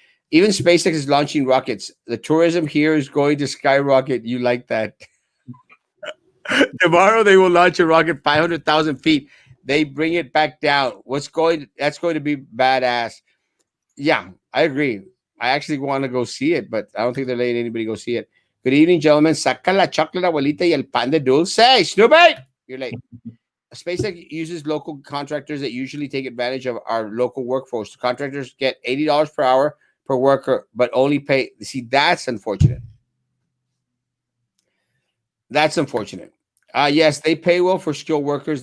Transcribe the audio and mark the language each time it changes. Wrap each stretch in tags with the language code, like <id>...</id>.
<en>Even SpaceX is launching rockets. The tourism here is going to skyrocket. You like that? Tomorrow they will launch a rocket 500,000 feet. They bring it back down. That's going to be badass. Yeah, I agree. I actually want to go see it, but I don't think they're letting anybody go see it. Good evening, gentlemen.</en> <es>Saca la chocolate, abuelita, y el pan de dulce.</es> <en>Stupid! You're late. SpaceX uses local contractors that usually take advantage of our local workforce. The contractors get $80 per hour per worker, but only pay. See, that's unfortunate. That's unfortunate. Yes, they pay well for skilled workers.</en>